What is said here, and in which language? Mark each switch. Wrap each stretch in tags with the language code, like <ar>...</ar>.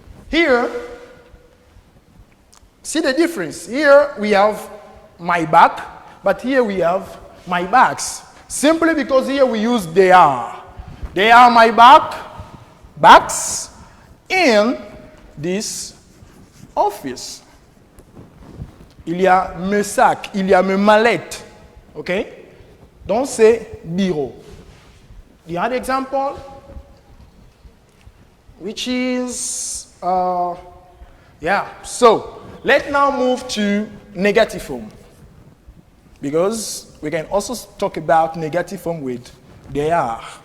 <en>Here, see the difference? Here we have my bag, but here we have my bags. Simply because here we use they are. They are my bags in this office.</en> <fr>Il y a mes sacs, il y a mes mallettes, okay? Dans ces bureaux.</fr> <en>The other example, which is, yeah. So, let's now move to negative form. Because we can also talk about negative form with they are.</en>